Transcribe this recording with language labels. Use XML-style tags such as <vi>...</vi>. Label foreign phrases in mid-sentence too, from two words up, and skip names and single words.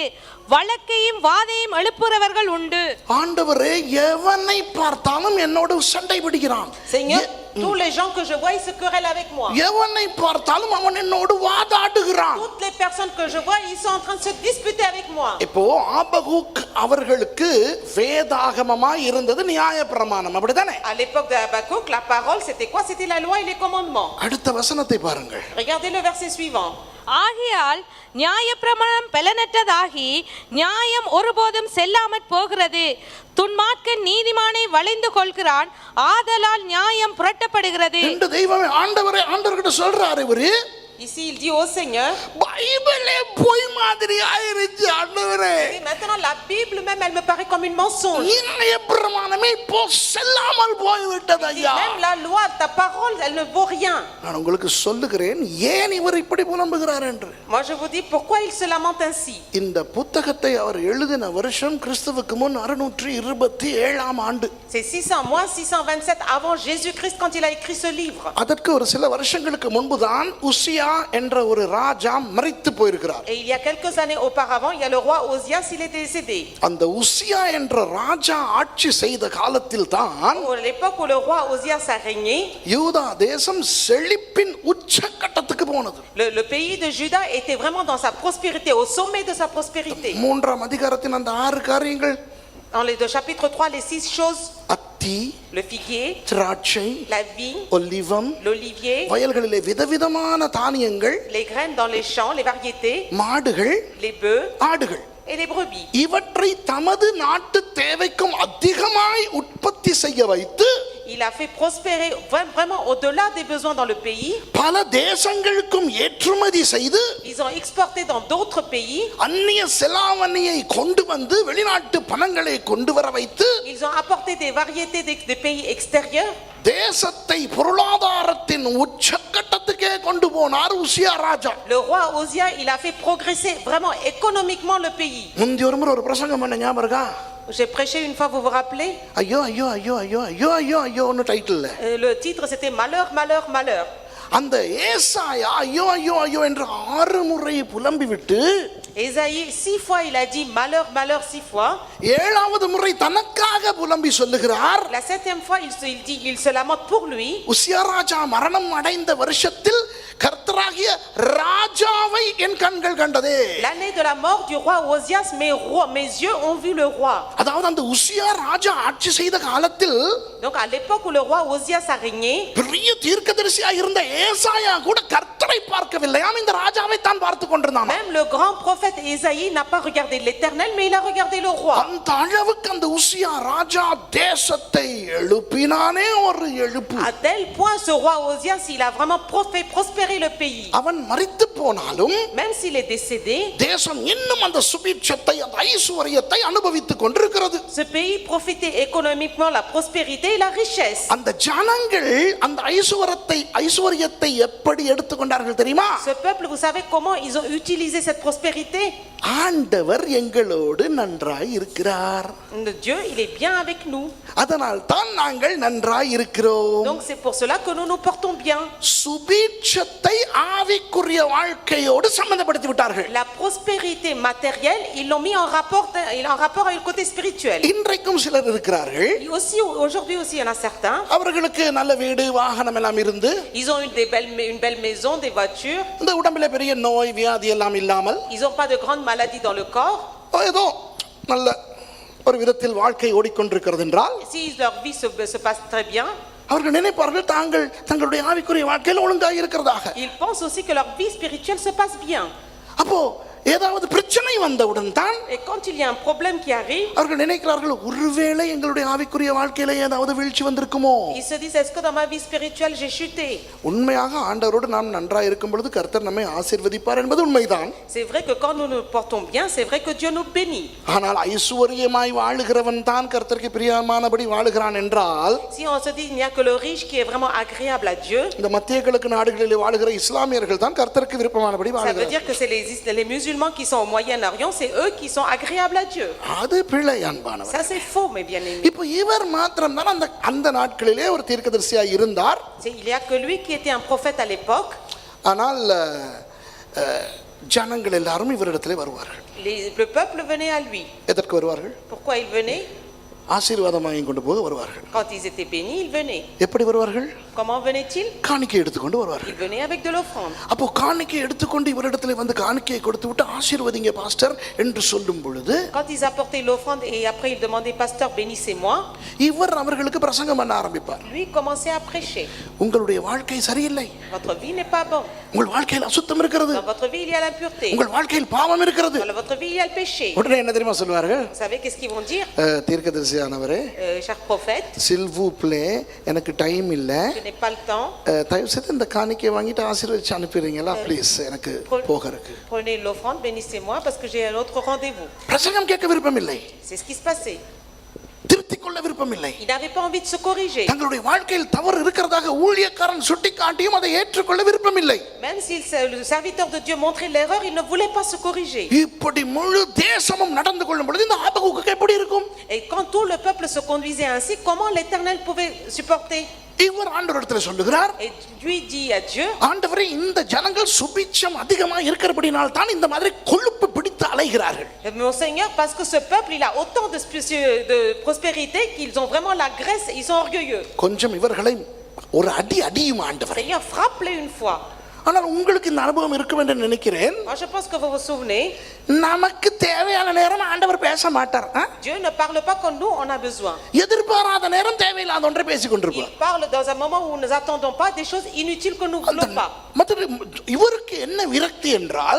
<ta>வழக்கையும் வாதையும் எழுப்புறவர்கள் உண்டு. ஆண்டவரே எவனை பார்த்தாலும் என்னோடு சண்டை பிடிக்கிறான்.</ta> <fr>Seigneur, tous les gens que je vois ils se querellent avec moi.</fr> <ta>எவனை பார்த்தாலும் அவன் என்னோடு வாதாடுகிறான்.</ta> <fr>Toutes les personnes que je vois ils sont en train de se disputer avec moi.</fr> <ta>இப்போ ஆபகுக் அவர்களுக்கு வேதாகமமாய் இருந்தது நியாயப்பிரமாணம் அப்படிதானே?</ta> <fr>À l'époque de Habakkuk, la parole c'était quoi? C'était la loi et les commandements.</fr> <ta>அடுத்த வசனத்தை பாருங்கள்.</ta> <fr>Regardez le verset suivant.</fr> <ta>ஆகையால் நியாயப்பிரமாணம் பலனற்றதாகி நியாயம் ஒருபோதும் செல்லாமற் போகிறது. துன்மார்க்கன் நீதிமானை வளைந்து கொள்கிறான், ஆதலால் நியாயம் புரட்டப்படுகிறது. இந்த தெய்வமே ஆண்டவரே ஆண்டவர்கிட்ட சொல்றாரு இவரு.</ta> <fr>Ici il dit au Seigneur,</fr> <ta>பைபிளே பொய் மாதிரி ஆயிருச்சு ஆண்டவரே.</ta> <fr>maintenant la Bible même elle me paraît comme une mensonge.</fr> <ta>நியாயப்பிரமாணமே இப்போ செல்லாமல் போய்விட்டது ஐயா.</ta> <fr>Même la loi, ta parole, elle ne vaut rien.</fr> <ta>நான் உங்களுக்கு சொல்லுகிறேன் ஏன் இவர் இப்படி புலம்புகிறார் என்று.</ta> <fr>Moi je vous dis pourquoi il se lamente ainsi.</fr> <ta>இந்த புத்தகத்தை அவர் எழுதின வருஷம் கிறிஸ்துவுக்கு முன் 627 ஆண்டு.</ta> <fr>C'est 627 avant Jésus-Christ quand il a écrit ce livre.</fr> <ta>அதற்கு ஒரு சில வருஷங்களுக்கு முன்புதான் உசியா என்ற ஒரு ராஜா மரித்து போயிருக்கிறார்.</ta> <fr>Et il y a quelques années auparavant, il y a le roi Osias, il est décédé.</fr> <ta>அந்த உசியா என்ற ராஜா ஆட்சி செய்த காலத்தில் தான்</ta> <fr>À l'époque où le roi Osias a régné,</fr> <ta>யூதா தேசம் செழிப்பின் உச்சகட்டத்துக்கு போனது.</ta> <fr>Le pays de Juda était vraiment dans sa prospérité, au sommet de sa prospérité.</fr> <ta>3ஆம் அதிகாரத்தின் அந்த 6 காரியங்கள்,</ta> <fr>Dans le chapitre 3, les 6 choses,</fr> <ta>அத்தி,</ta> <fr>le figuier,</fr> <ta>திராட்சை,</ta> <fr>la vigne,</fr> <ta>ஒலிவம்,</ta> <fr>l'olivier,</fr> <ta>வயல்களிலே விதவிதமான தானியங்கள்,</ta> <fr>les graines dans les champs, les variétés,</fr> <ta>மாடுகள்,</ta> <fr>les bœufs</fr> <ta>ஆடுகள்,</ta> <fr>et les brebis.</fr> <ta>இவற்றை தமது நாட்டு தேவைக்கும் அதிகமாய் உற்பத்தி செய்ய வைத்து</ta> <fr>Il a fait prospérer vraiment au-delà des besoins dans le pays.</fr> <ta>பல தேசங்களுக்கும் ஏற்றுமதி செய்து</ta> <fr>Ils ont exporté dans d'autres pays.</fr> <ta>அந்நிய செலாவணியை கொண்டு வந்து வெளிநாட்டு பணங்களை கொண்டு வர வைத்து</ta> <fr>Ils ont apporté des variétés des pays extérieurs.</fr> <ta>தேசத்தை பொருளாதாரத்தின் உச்சக்கட்டத்துக்கே கொண்டு போனார் உசியா ராஜா.</ta> <fr>Le roi Osia, il a fait progresser vraiment économiquement le pays.</fr> <ta>முந்தி ஒரு முறை ஒரு பிரசங்கம் பண்ண ஞாபகம் இருக்கா?</ta> <fr>J'ai prêché une fois, vous vous rappelez?</fr> <ta>ஐயோ ஐயோ ஐயோ ஐயோ ஐயோ ஐயோ ஐயோன்னு டைட்டில்.</ta> <fr>Le titre c'était Malheur, malheur, malheur.</fr> <ta>அந்த ஏசாயா ஐயோ ஐயோ ஐயோ என்று 6 முறை புலம்பி விட்டு</ta> <fr>Ésaïe 6 fois il a dit malheur, malheur 6 fois.</fr> <ta>7வது முறை தனக்காக புலம்பி சொல்லுகிறார்.</ta> <fr>La 7e fois il se lamente pour lui.</fr> <ta>உசியா ராஜா மரணம் அடைந்த வருஷத்தில் கர்த்தராகிய ராஜாவை என் கண்கள் கண்டதே.</ta> <fr>L'année de la mort du roi Osias, mes yeux ont vu le roi.</fr> <ta>அதாவது அந்த உசியா ராஜா ஆட்சி செய்த காலத்தில்</ta> <fr>Donc à l'époque où le roi Osias a régné,</fr> <ta>பெரிய தீர்க்கதரிசியா இருந்த ஏசாயா கூட கர்த்தரை பார்க்கவில்லையாம், இந்த ராஜாவை தான் பார்த்து கொண்டிருந்தான்.</ta> <fr>même le grand prophète Ésaïe n'a pas regardé l'Éternel, mais il a regardé le roi.</fr> <ta>அந்த அளவுக்கு அந்த உசியா ராஜா தேசத்தை எழுப்பினானே ஒரு எழுப்பு.</ta> <fr>À tel point ce roi Osias, il a vraiment fait prospérer le pays.</fr> <ta>அவன் மரித்து போனாலும்</ta> <fr>Même s'il est décédé,</fr> <ta>தேசம் இன்னும் அந்த சுபிட்சத்தை அந்த ஐசுவரியத்தை அனுபவித்துக் கொண்டிருக்கிறது.</ta> <fr>ce pays profitait économiquement la prospérité et la richesse.</fr> <ta>அந்த ஜனங்கள் அந்த ஐசுவரியத்தை எப்படி எடுத்துக்கொண்டார்கள் தெரியுமா?</ta> <fr>Ce peuple, vous savez comment ils ont utilisé cette prospérité?</fr> <ta>ஆண்டவர் எங்களோடு நன்றாய் இருக்கிறார்,</ta> <fr>Dieu, il est bien avec nous.</fr> <ta>அதனால் தான் நாங்கள் நன்றாய் இருக்கிறோம்.</ta> <fr>Donc c'est pour cela que nous nous portons bien.</fr> <ta>சுபிட்சத்தை ஆவிக்குரிய வாழ்க்கையோடு சம்பந்தப்படுத்தி விட்டார்கள்.</ta> <fr>La prospérité matérielle, ils l'ont mis en rapport avec le côté spirituel.</fr> <ta>இன்றைக்கும் சிலர் இருக்கிறார்கள்,</ta> <fr>Et aussi, aujourd'hui aussi, il y en a certains.</fr> <ta>அவர்களுக்கு நல்ல வீடு வாகனம் எல்லாம் இருந்து</ta> <fr>Ils ont une belle maison, des voitures.</fr> <ta>இந்த உடம்பிலே பெரிய நோய் வியாதி எல்லாம் இல்லாமல்</ta> <fr>Ils n'ont pas de grandes maladies dans le corps.</fr> <ta>ஏதோ நல்ல ஒரு விதத்தில் வாழ்க்கை ஓடிக்கொண்டிருக்கிறது என்றால்</ta> <fr>Si leur vie se passe très bien,</fr> <ta>அவர்கள் நினைப்பார்கள் தங்களுடைய ஆவிக்குரிய வாழ்க்கையில் ஒழுங்காக இருக்கிறதாக.</ta> <fr>ils pensent aussi que leur vie spirituelle se passe bien.</fr> <ta>அப்போ ஏதாவது பிரச்சனை வந்தவுடன் தான்</ta> <fr>Et quand il y a un problème qui arrive,</fr> <ta>அவர்கள் நினைக்கிறார்கள், ஒருவேளை எங்களுடைய ஆவிக்குரிய வாழ்க்கையில ஏதாவது வீழ்ச்சி வந்திருக்குமோ.</ta> <fr>ils se disent, est-ce que dans ma vie spirituelle j'ai chuté?</fr> <ta>உண்மையாக ஆண்டவரோடு நாம் நன்றாக இருக்கும் பொழுது கர்த்தர் நம்மை ஆசீர்வதிப்பார் என்பது உண்மைதான்.</ta> <fr>C'est vrai que quand nous nous portons bien, c'est vrai que Dieu nous bénit.</fr> <ta>ஆனால் ஐசுவரியமாய் வாழுகிறவன் தான் கர்த்தருக்கு பிரியமானபடி வாழுகிறான் என்றால்,</ta> <fr>Si on se dit il n'y a que le riche qui est vraiment agréable à Dieu,</fr> <ta>இந்த மத்திய கிழக்கு நாடுகளில் வாழுகிற இஸ்லாமியர்கள் தான் கர்த்தருக்கு விருப்பமானபடி</ta> <fr>ça veut</fr> <ta>வாழுகிறார்கள்.</ta> <fr>dire que c'est les musulmans qui sont au Moyen-Orient, c'est eux qui sont agréables à Dieu.</fr> <ta>அது பிழை அன்பானவர்.</ta> <fr>Ça c'est faux, mes bien-aimés.</fr> <ta>இப்போ இவர் மாத்திரம் தான் அந்த நாட்களிலே ஒரு தீர்க்கதரிசியா இருந்தார்.</ta> <fr>Il y a que lui qui était un prophète à l'époque.</fr> <ta>ஆனால் ஜனங்கள் எல்லாரும் இவரிடத்திலே வருவார்கள்.</ta> <fr>Le peuple venait à lui.</fr> <ta>எதற்கு வருவார்கள்?</ta> <fr>Pourquoi ils venaient?</fr> <ta>ஆசீர்வாதமாகி கொண்டு போக வருவார்கள்.</ta> <fr>Quand ils étaient bénis, ils venaient.</fr> <ta>எப்படி வருவார்கள்?</ta> <fr>Comment venaient-ils?</fr> <ta>காணிக்கை எடுத்துக்கொண்டு வருவார்கள்.</ta> <fr>Ils venaient avec de l'offrande.</fr> <ta>அப்போ காணிக்கை எடுத்துக்கொண்டு இவரிடத்திலே வந்து காணிக்கையை கொடுத்து விட்டு ஆசீர்வதிங்க பாஸ்டர் என்று சொல்லும் பொழுது,</ta> <fr>Quand ils apportaient l'offrande et après ils demandaient, pasteur, bénissez-moi,</fr> <ta>இவர் அவர்களுக்கு பிரசங்கம் பண்ண ஆரம்பிப்பார்.</ta> <fr>lui commençait à prêcher.</fr> <ta>உங்களுடைய வாழ்க்கை சரியில்லை,</ta> <fr>Votre vie n'est pas bonne.</fr> <ta>உங்கள் வாழ்க்கையில் அசுத்தம் இருக்கிறது,</ta> <fr>Dans votre vie, il y a l'impureté.</fr> <ta>உங்கள் வாழ்க்கையில் பாவம் இருக்கிறது.</ta> <fr>Dans votre vie, il y a le péché.</fr> <ta>உடனே என்ன தெரியுமா சொல்வார்கள்?</ta> <fr>Vous savez qu'est-ce qu'ils vont dire?</fr> <ta>தீர்க்கதரிசியானவரே,</ta> <fr>Cher prophète, s'il vous plaît,</fr> <ta>எனக்கு டைம் இல்ல,</ta> <fr>je n'ai pas le temps.</fr> <ta>தயவு செய்து இந்த காணிக்கையை வாங்கிட்டு ஆசீர்வதிச்சு அனுப்பிடுறீங்களா ப்ளீஸ், எனக்கு போக இருக்கு.</ta> <fr>Prenez l'offrande, bénissez-moi parce que j'ai un autre rendez-vous.</fr> <ta>பிரசங்கம் கேட்க விருப்பம் இல்லை,</ta> <fr>C'est ce qui se passait.</fr> <ta>திருத்திக் கொள்ள விருப்பம் இல்லை.</ta> <fr>Il n'avait pas envie de se corriger.</fr> <ta>தங்களுடைய வாழ்க்கையில் தவறு இருக்கிறதாக ஊழியக்காரன் சுட்டிக்காட்டியும் அதை ஏற்றுக்கொள்ள விருப்பம் இல்லை.</ta> <fr>Même si le serviteur de Dieu montrait l'erreur, il ne voulait pas se corriger.</fr> <ta>இப்படி முழு தேசமும் நடந்து கொள்ளும் பொழுது இந்த ஆபகுக்கு எப்படி இருக்கும்?</ta> <fr>Et quand tout le peuple se conduisait ainsi, comment l'Éternel pouvait supporter?</fr> <ta>இவர் ஆண்டவரிடத்தில் சொல்லுகிறார்,</ta> <fr>Et lui dit à Dieu,</fr> <ta>ஆண்டவரே, இந்த ஜனங்கள் சுபிட்சம் அதிகமா இருக்கிறபடினால் தான் இந்த மாதிரி கொழுப்பு பிடித்து அலைகிறார்கள்.</ta> <fr>mon Seigneur, parce que ce peuple il a autant de prospérité qu'ils ont vraiment la graisse, ils sont orgueilleux.</fr> <ta>கொஞ்சம் இவர்களை ஒரு அடியும் ஆண்டவரே.</ta> <fr>Seigneur, frappe-les une fois.</fr> <ta>ஆனால் உங்களுக்கு இந்த அனுபவம் இருக்கும் என்று நினைக்கிறேன்.</ta> <fr>Moi, je pense que vous vous souvenez,</fr> <ta>நமக்கு தேவையான நேரம் ஆண்டவர் பேச மாட்டார்.</ta> <fr>Dieu ne parle pas quand nous on a besoin.</fr> <ta>எதிர்பாராத நேரம் தேவையில்லாத ஒன்றை பேசிக் கொண்டிருப்பார்.</ta> <fr>Il parle dans un moment où nous n'attendons pas des choses inutiles que nous ne voulons pas.</fr> <ta>இவருக்கு என்ன விரக்தி என்றால்,</ta>